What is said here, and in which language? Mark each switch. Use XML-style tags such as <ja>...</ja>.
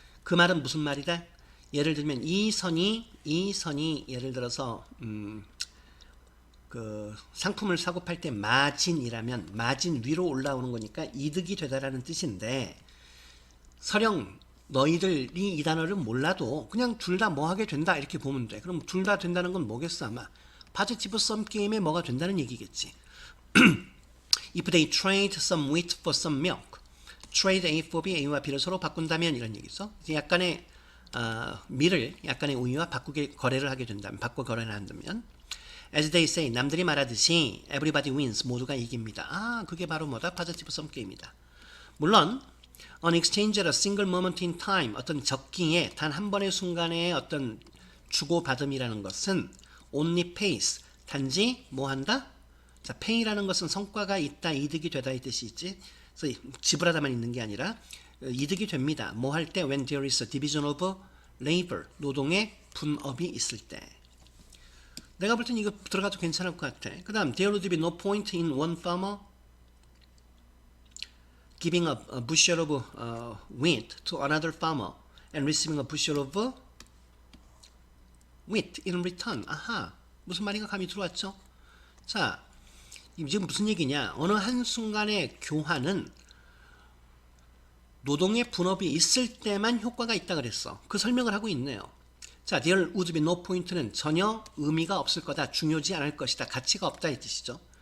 <ko>그 말은 무슨 말이다? 예를 들면 이 선이 예를 들어서 그 상품을 사고 팔 때 마진이라면 마진 위로 올라오는 거니까 이득이 되다라는 뜻인데, 설령 너희들이 이 단어를 몰라도 그냥 둘 다 뭐 하게 된다 이렇게 보면 돼. 그럼 둘 다 된다는 건 뭐겠어? 아마 파지티브 썸 게임에 뭐가 된다는 얘기겠지.</ko> <en>If they trade some wheat for some milk, trade A for B,</en> <ko>A와 B를 서로 바꾼다면 이런 얘기죠. 약간의 밀을 약간의 우유와 거래를 하게 된다면, 바꿔 거래를 한다면,</ko> <en>as they say,</en> <ko>남들이 말하듯이</ko> <en>everybody wins,</en> <ko>모두가 이깁니다. 그게 바로 뭐다? 파지티브 썸 게임이다. 물론</ko> <en>an exchange at a single moment in time,</en> <ko>어떤 적기에 단 한 번의 순간에 어떤 주고받음이라는 것은</ko> <en>only pays,</en> <ko>단지 뭐 한다? 자, pay라는 것은 성과가 있다, 이득이 되다 이 뜻이 있지. 그래서 지불하다만 있는 게 아니라 이득이 됩니다. 뭐 할 때?</ko> <en>When there is a division of labor,</en> <ko>노동의 분업이 있을 때. 내가 볼 땐 이거 들어가도 괜찮을 것 같아. 그 다음,</ko> <en>there would be no point in one farmer giving a bushel of wheat to another farmer and receiving a bushel of wheat in return.</en> <ko>아하, 무슨 말인가 감이 들어왔죠? 자, 지금 무슨 얘기냐? 어느 한순간의 교환은 노동의 분업이 있을 때만 효과가 있다 그랬어. 그 설명을 하고 있네요. 자,</ko> <en>there would be no point</en> <ko>는 전혀 의미가 없을 거다, 중요지 않을 것이다, 가치가 없다 이 뜻이죠.</ko>